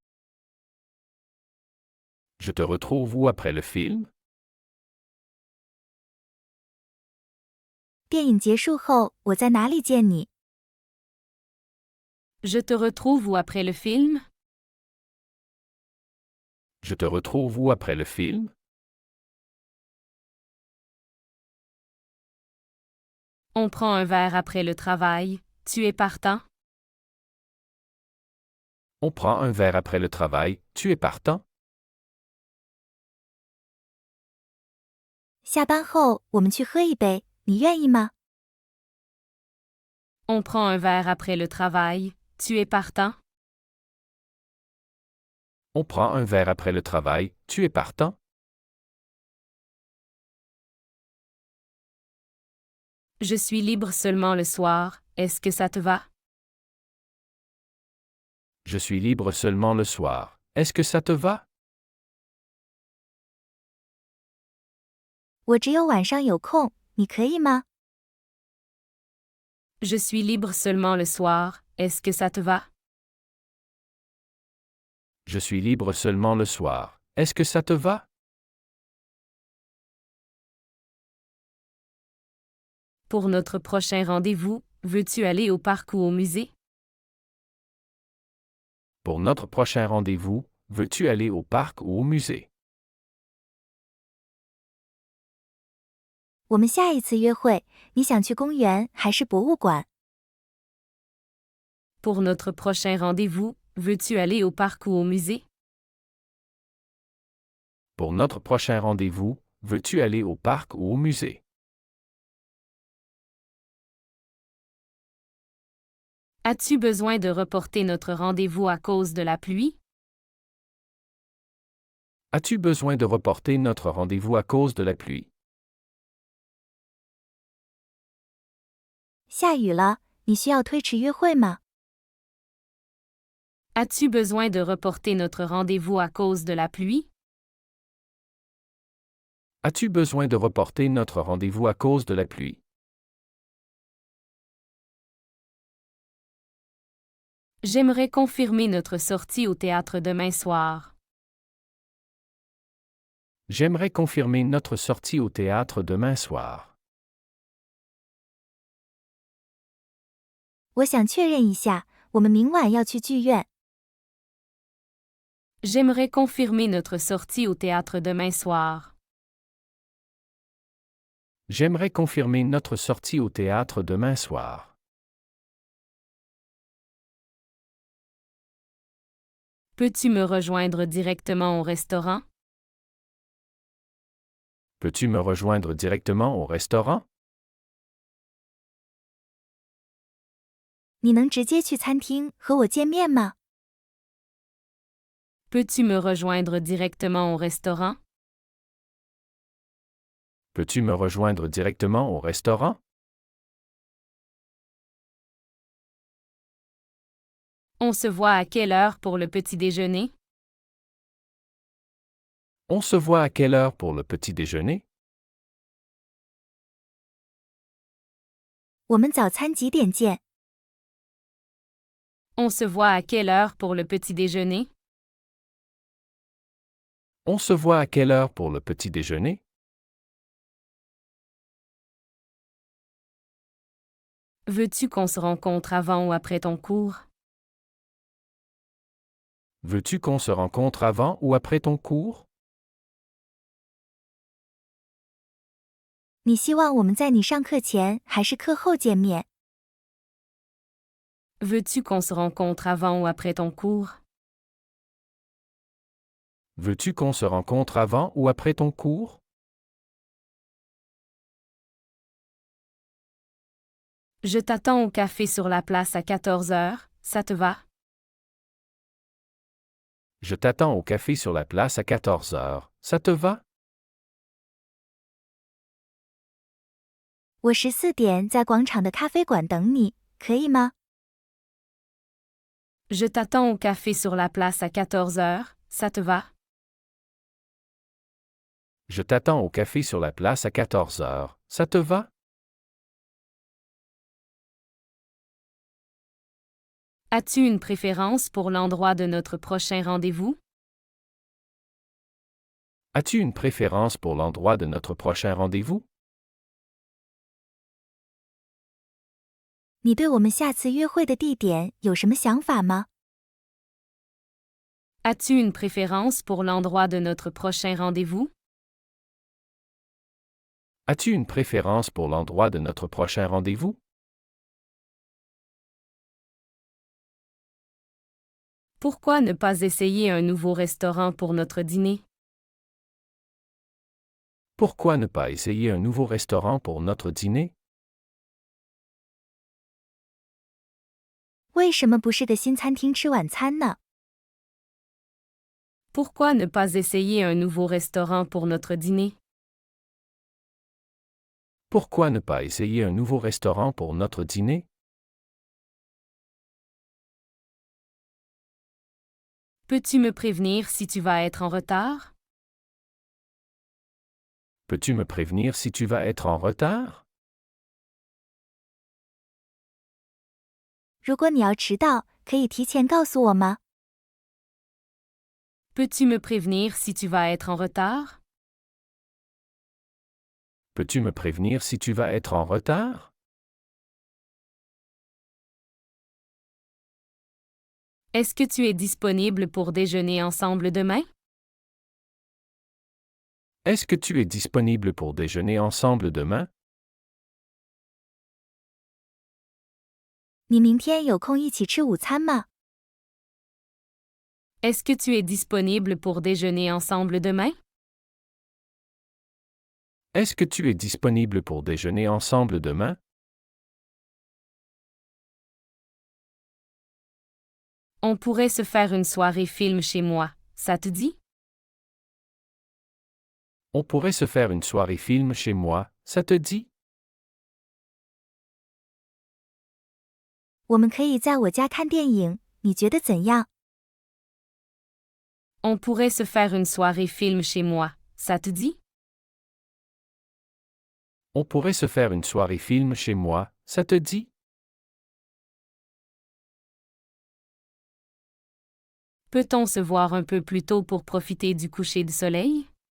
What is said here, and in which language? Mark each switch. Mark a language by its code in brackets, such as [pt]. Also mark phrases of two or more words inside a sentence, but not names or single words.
[fr] Je te retrouve où après le film? [zh] 电影结束后，我在哪里见你？ [fr] Je te retrouve où après le film? Je te retrouve où après le film? On prend un verre après le travail. Tu es partant? On prend un verre après le travail. Tu es partant? [zh] 下班后我们去喝一杯，你愿意吗？ [fr] On prend un verre après le travail. Tu es partant? On prend un verre après le travail. Tu es partant? Je suis libre seulement le soir. Est-ce que ça te va? Je suis libre seulement le soir. Est-ce que ça te va? [zh] 我只有晚上有空，你可以吗？ [fr] Je suis libre seulement le soir. Est-ce que ça te va? Je suis libre seulement le soir. Est-ce que ça te va? Pour notre prochain rendez-vous, veux-tu aller au parc ou au musée? Pour notre prochain rendez-vous, veux-tu aller au parc ou au musée? [zh] 我们下一次约会，你想去公园还是博物馆？ [fr] Pour notre prochain rendez-vous, veux-tu aller au parc ou au musée? Pour notre prochain rendez-vous, veux-tu aller au parc ou au musée? As-tu besoin de reporter notre rendez-vous à cause de la pluie? As-tu besoin de reporter notre rendez-vous à cause de la pluie? [zh] 下雨了，你需要推迟约会吗？ [fr] As-tu besoin de reporter notre rendez-vous à cause de la pluie? As-tu besoin de reporter notre rendez-vous à cause de la pluie? J'aimerais confirmer notre sortie au théâtre demain soir. J'aimerais confirmer notre sortie au théâtre demain soir. [zh] 我想确认一下，我们明晚要去剧院。 [fr] J'aimerais confirmer notre sortie au théâtre demain soir. J'aimerais confirmer notre sortie au théâtre demain soir. Peux-tu me rejoindre directement au restaurant? Peux-tu me rejoindre directement au restaurant? [zh] 你能直接去餐厅和我见面吗？ [fr] Peux-tu me rejoindre directement au restaurant? Peux-tu me rejoindre directement au restaurant? On se voit à quelle heure pour le petit déjeuner? On se voit à quelle heure pour le petit déjeuner? [zh] 我们早餐几点见？ [fr] On se voit à quelle heure pour le petit déjeuner? On se voit à quelle heure pour le petit déjeuner? Veux-tu qu'on se rencontre avant ou après ton cours? Veux-tu qu'on se rencontre avant ou après ton cours? [zh] 你希望我们在你上课前还是课后见面？ [fr] Veux-tu qu'on se rencontre avant ou après ton cours? Veux-tu qu'on se rencontre avant ou après ton cours? Je t'attends au café sur la place à 14 heures, ça te va? Je t'attends au café sur la place à 14 heures, ça te va? [zh] 我14点在广场的咖啡馆等你，可以吗？ [fr] Je t'attends au café sur la place à 14 heures, ça te va? Je t'attends au café sur la place à 14 heures, ça te va? As-tu une préférence pour l'endroit de notre prochain rendez-vous? As-tu une préférence pour l'endroit de notre prochain rendez-vous? [zh] 你对我们下次约会的地点有什么想法吗？ [fr] As-tu une préférence pour l'endroit de notre prochain rendez-vous? As-tu une préférence pour l'endroit de notre prochain rendez-vous? Pourquoi ne pas essayer un nouveau restaurant pour notre dîner? Pourquoi ne pas essayer un nouveau restaurant pour notre dîner? [zh] 为什么不是个新餐厅吃晚餐呢？ [fr] Pourquoi ne pas essayer un nouveau restaurant pour notre dîner? Pourquoi ne pas essayer un nouveau restaurant pour notre dîner? Peux-tu me prévenir si tu vas être en retard? Peux-tu me prévenir si tu vas être en retard? [zh] 如果你要迟到，可以提前告诉我吗？ [fr] Peux-tu me prévenir si tu vas être en retard? Peux-tu me prévenir si tu vas être en retard? Est-ce que tu es disponible pour déjeuner ensemble demain? Est-ce que tu es disponible pour déjeuner ensemble demain? [zh] 你明天有空一起吃午餐吗？ [fr] Est-ce que tu es disponible pour déjeuner ensemble demain? Est-ce que tu es disponible pour déjeuner ensemble demain? On pourrait se faire une soirée film chez moi, ça te dit? On pourrait se faire une soirée film chez moi, ça te dit? [zh] 我们可以在我家看电影，你觉得怎样？ [fr] On pourrait se faire une soirée film chez moi, ça te dit? On pourrait se faire une soirée film chez moi, ça te dit? Peut-on se voir un peu plus tôt pour profiter du coucher du soleil?